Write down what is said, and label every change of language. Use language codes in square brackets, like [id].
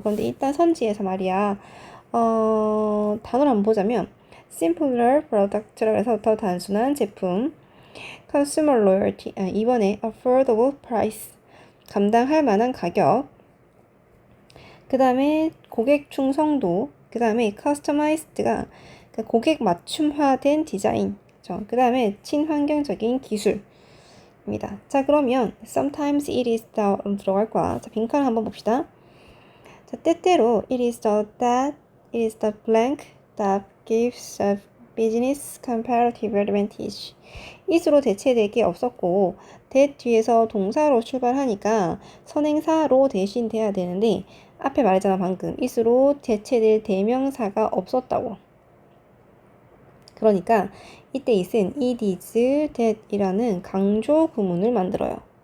[ko] 그런데 일단 선지에서 말이야, 단어를 한번 보자면 [en] simpler product [ko] 라고 해서 더 단순한 제품, [en] consumer loyalty, [ko] 이번에 [en] affordable price, [ko] 감당할 만한 가격, 그 다음에 고객 충성도, 그 다음에 [en] customized [ko] 가 고객 맞춤화된 디자인, 그 다음에 친환경적인 기술입니다. 자, 그러면 [en] sometimes it is the [ko] 들어갈 거야. 자, 빈칸 한번 봅시다. [en] 자, [ko] 때때로 [en] it is the that, it is the blank that gives a business comparative advantage. [ko] is로 대체될 게 없었고 that 뒤에서 동사로 출발하니까 선행사로 대신 돼야 되는데 앞에 말했잖아 방금 is로 대체될 대명사가 없었다고. 그러니까 이때 is은 [en] it is that [ko] 이라는 강조 구문을 만들어요.